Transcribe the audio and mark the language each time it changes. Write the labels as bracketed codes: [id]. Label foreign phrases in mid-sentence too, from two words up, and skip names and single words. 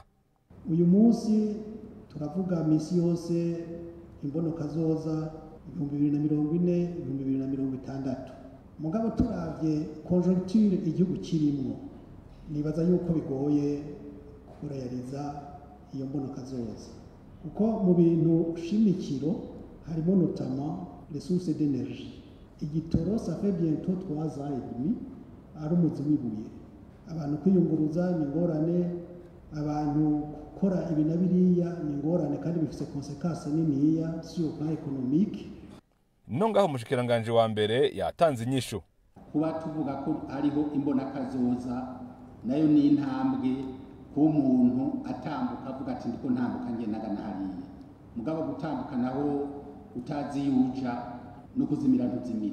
[rn] Uyu munsi turavuga misi yose imbono kazoza 2040 2060. Mugabo turavye conjoncture igihugu kirimo, nibaza yuko bigoye kurayariza iyo mbono kazoza. Kuko mu bintu shimikiro harimo [fr] notamment les sources d'énergie. Igitoro ça fait bientôt 3 ans et demi [rn] ari umuzi wibuye. Abantu kwiyunguruza ni ngorane, abantu kora ibi na biriya ni ngorane kandi bifise konsekansi niniya [fr] sur plan économique. [rn] Nongaho umushikiranganje wa mbere yatanze inyishu. Kuba tuvuga ko hariho imbona kazoza nayo ni intambwe ku muntu atambuka avuga ati ndiko ntambuka ngiye nagana hariya. Mugabo gutambuka naho utazi yuja no kuzimira ntuzimira.